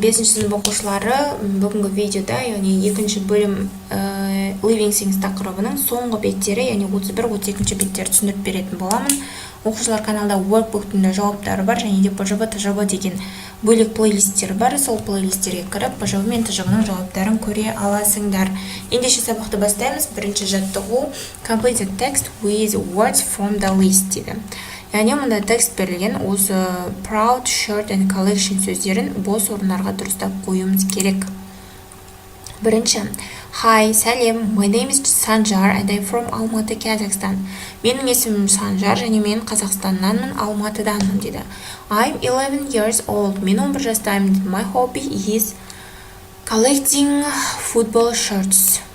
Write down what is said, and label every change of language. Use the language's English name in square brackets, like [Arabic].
[Kazakh] 5-ші сынып оқушылары, бүгінгі видеода, яғни екінші бөлім Living Things тақырыбының соңғы беттері, яғни 31-32 беттері түсіндіріп беретін боламын. Оқушылар каналда WORKBOOK-тың жауаптары бар, және де ПЖБ, ТЖБ деген бөлек плейлисттер бар. Сол плейлисттерге кіріп, ПЖБ мен ТЖБ-ның жауаптарын көре аласыңдар. Ендеше сабақты бастаймыз. Бірінші жаттығу [English] Complete the text with words from the list [Kazakh] дейді. Яғни мұнда текст берілген, осы proud, shirt and collection сөздерін бос орындарға дұрыстап қоюымыз керек. Бірінші, [English] Hi, [Kazakh] сәлем, [English] my name is Sanjar and I'm from Алматы, Kazakhstan. [Kazakh] Менің есімім Санжар және мен Қазақстаннанмын, Алматыданмын дейді. [English] I'm 11 years old. [Kazakh] Мен 11 жастаймын. [English] My hobby is collecting football shirts.